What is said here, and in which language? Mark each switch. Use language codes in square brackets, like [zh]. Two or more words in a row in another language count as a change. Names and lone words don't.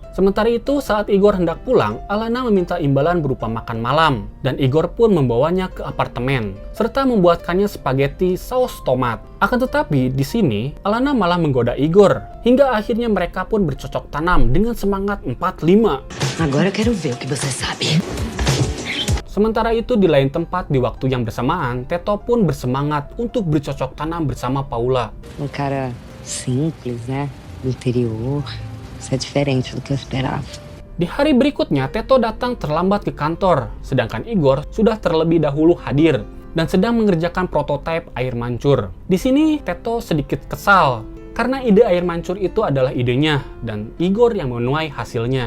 [id] Sementara itu, saat Igor hendak pulang, Alana meminta imbalan berupa makan malam, dan Igor pun membawanya ke apartemen, serta membuatkannya spaghetti saus tomat. Akan tetapi, di sini, Alana malah menggoda Igor, hingga akhirnya mereka pun bercocok tanam dengan semangat 4-5. [pt] Agora eu quero ver o que você sabe. [id] Sementara itu, di lain tempat di waktu yang bersamaan, Teto pun bersemangat untuk bercocok tanam bersama Paula. [pt] Cara simples, né? Do interior. Isso é diferente do que eu esperava. [id] Di hari berikutnya, Teto datang terlambat ke kantor, sedangkan Igor sudah terlebih dahulu hadir dan sedang mengerjakan prototipe air mancur. Di sini, Teto sedikit kesal, karena ide air mancur itu adalah idenya, dan Igor yang menuai hasilnya.